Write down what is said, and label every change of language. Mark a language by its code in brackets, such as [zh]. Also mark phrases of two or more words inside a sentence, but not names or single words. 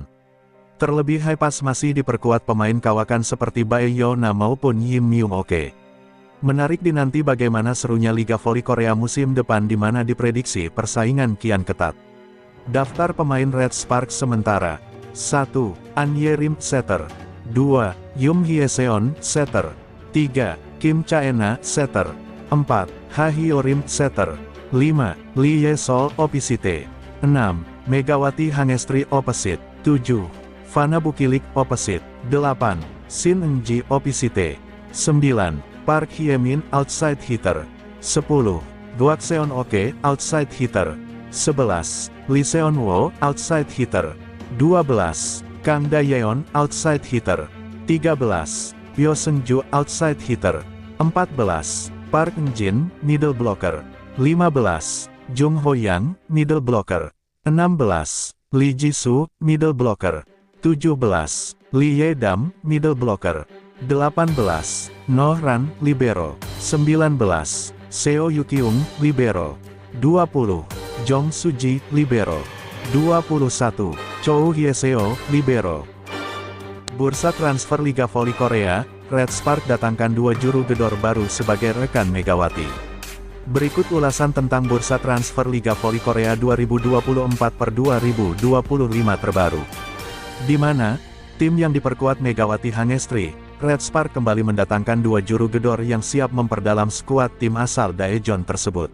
[id] Terlebih Hypas masih diperkuat pemain kawakan seperti Bae Yona maupun Yim Myung-oke. Menarik dinanti bagaimana serunya Liga Voli Korea musim depan di mana diprediksi persaingan kian ketat. Daftar pemain Red Spark sementara. 1. An Ye-rim, setter. 2. Yum Hye-seon, setter. 3. Kim Cha-ena, setter. 4. Ha Hyo-rim, setter. 5. Lee Ye-sol, opposite. 6. Megawati Hangestri, opposite. 7. Fana Bukilik, opposite. 8. Shin Eung-ji, opposite. 9. Park Hye-min, [en] outside hitter. [id] 10. Goak Seon-oke, [en] outside hitter. [id] 11. Lee Seon-wo, [en] outside hitter. [id] 12. Kang Da-yeon, [en] outside hitter. [id] 13. Pyo Seung-ju, [en] outside hitter. [id] 14. Park Eun-jin, [en] middle blocker. [id] 15. Jong Ho-yang, [en] middle blocker. [id] 16. Lee Ji-soo, [en] middle blocker. [id] 17. Lee Ye-dam, [en] middle blocker. [id] 18. No Ran, libero. 19. Seo Yu-kyung, libero. 20. Jong Su-ji, libero. 21. Cho Hye-seo, libero. Bursa transfer Liga Voli Korea, Red Spark datangkan 2 juru gedor baru sebagai rekan Megawati. Berikut ulasan tentang bursa transfer Liga Voli Korea 2024/2025 terbaru. Di mana, tim yang diperkuat Megawati Hangestri, Red Spark kembali mendatangkan 2 juru gedor yang siap memperdalam skuad tim asal Daejeon tersebut.